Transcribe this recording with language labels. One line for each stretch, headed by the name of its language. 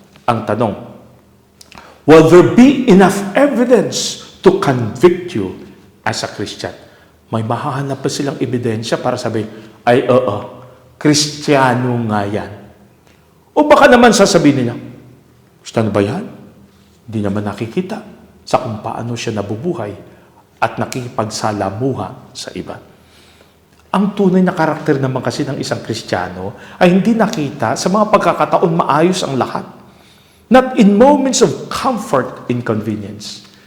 Filipino: Ang tanong,
English: will there be enough evidence to convict you as a Christian?
Filipino: May mahahanap pa silang ebidensya para sabihin, ay Kristiyano nga yan. O baka naman sasabihin nila, Kristiyano ba yan? Hindi naman nakikita sa kung paano siya nabubuhay at nakikipagsalamuha sa iba. Ang tunay na karakter naman kasi ng isang Kristiyano ay hindi nakita sa mga pagkakataon maayos ang lahat.
English: Not in moments of comfort and convenience.